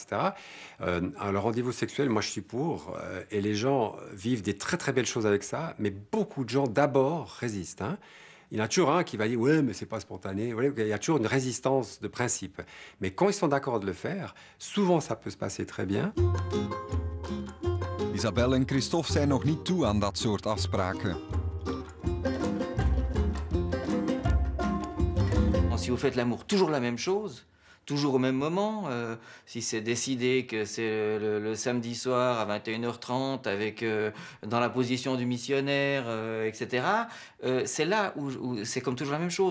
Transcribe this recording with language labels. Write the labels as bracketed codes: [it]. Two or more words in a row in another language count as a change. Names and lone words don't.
[fr] Alors, le rendez-vous sexuel, moi, je suis pour. Et les gens vivent des très, très belles choses avec ça. Mais beaucoup de gens, d'abord, résistent. Hein. Il y en a toujours un qui va dire « Ouais, mais c'est pas spontané. » Il y a toujours une résistance de principe. Mais quand ils sont d'accord de le faire, souvent, ça peut se passer très bien. [nl] Isabelle en Christophe zijn nog niet toe aan dat soort afspraken. [fr] Si vous faites l'amour toujours la même chose, toujours au même moment, si c'est décidé que c'est le samedi soir à 21h30 avec, dans la position du missionnaire, etc., c'est là où c'est comme toujours la même chose.